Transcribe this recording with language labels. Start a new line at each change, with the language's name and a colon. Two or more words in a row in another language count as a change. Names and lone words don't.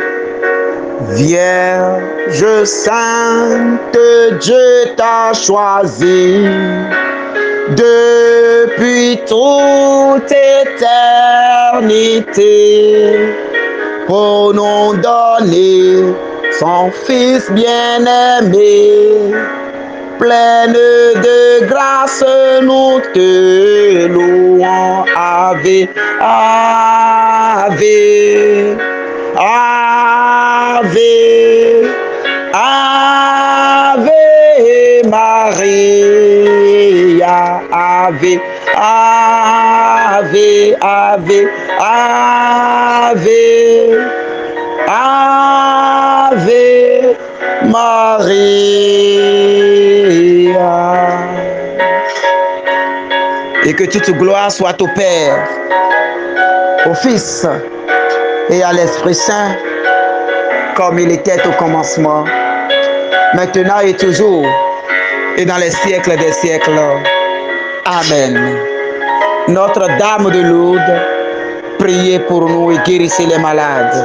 French: Vierge sainte, Dieu t'a choisi depuis toute éternité pour nous donner son Fils bien-aimé. Pleine de grâce, nous te louons.
Latin: Ave, Ave, Ave, Ave Maria. Ave, Ave, Ave, Ave, Ave Maria.
French: Et que toute gloire soit au Père, au Fils et à l'Esprit Saint, comme il était au commencement, maintenant et toujours, et dans les siècles des siècles. Amen. Notre-Dame de Lourdes, priez pour nous et guérissez les malades.